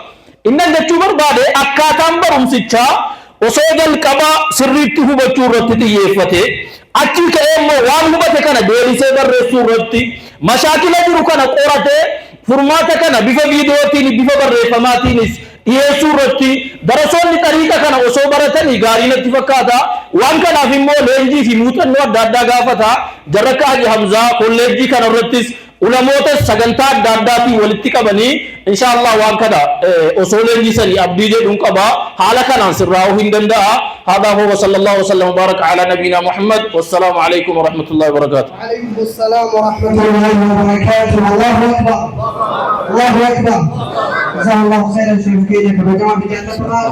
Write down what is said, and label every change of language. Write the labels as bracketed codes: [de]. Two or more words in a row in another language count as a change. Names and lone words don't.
[om] Innan jechuu barbaade akkaataan barumsichaa osoo jalqaba sirriitti hubachuu irratti xiyyeeffate achii ka'ee immoo waan hubate kana deebisee barreessuu irratti mashaakila jiru kana qoratee furmaata kana bifa viidiyootiin bifa barreeffamaatiinis dhiyeessuu irratti darasoonni xariiqa kana osoo baratanii gaarii natti fakkaata. Waan kanaaf immoo leenjii fi muuxannoo adda addaa gaafata. Jarra akka Haji Hamzaa kolleejjii kana irrattis ulamoota sagantaa adda addaatiin walitti qabanii inshallah waan kana osoo leenjisanii abdii jedhuun qaba. Haala kanaan sirraa'uu hin danda'a. [ar] هذا هو صلى الله وسلم وبارك على نبينا محمد والسلام عليكم ورحمة الله وبركاته. وعليكم السلام ورحمة الله وبركاته. الله أكبر الله أكبر. جزاه الله خيرا شيخ كيدك بجمع بجانب